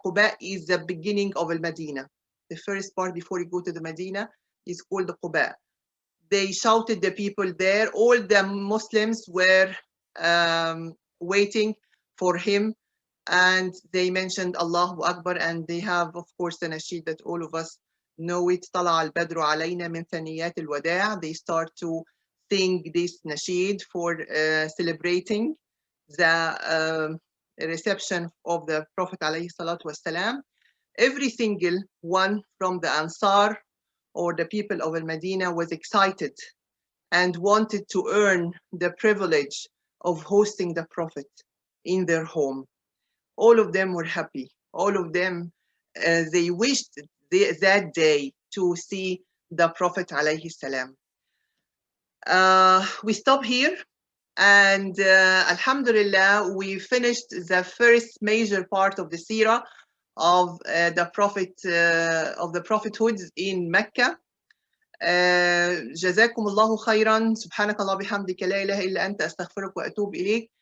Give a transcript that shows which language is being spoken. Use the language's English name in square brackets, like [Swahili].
[English] Quba is the beginning of Al-Madina. The first part before you go to the Medina is called Quba. They shouted the people there. All the Muslims were waiting for him, and they mentioned Allahu Akbar, and they have, of course, the nasheed that all of us know it. [Arabic] طلع البدر علينا من ثنيات الوداع. [English] They start to sing this nasheed for celebrating the reception of the Prophet alayhi salatu wasalam. Every single one from the Ansar or the people of Al-Madinah was excited and wanted to earn the privilege of hosting the Prophet in their home. All of them were happy. All of them, they wished that day to see the Prophet alayhi salam. We stop here, and alhamdulillah, we finished the first major part of the seerah of the Prophet of the prophethood in Mecca. [Arabic] جزاكم الله خيرا. سبحانك الله بحمدك لا إله إلا أنت أستغفرك وأتوب إليك.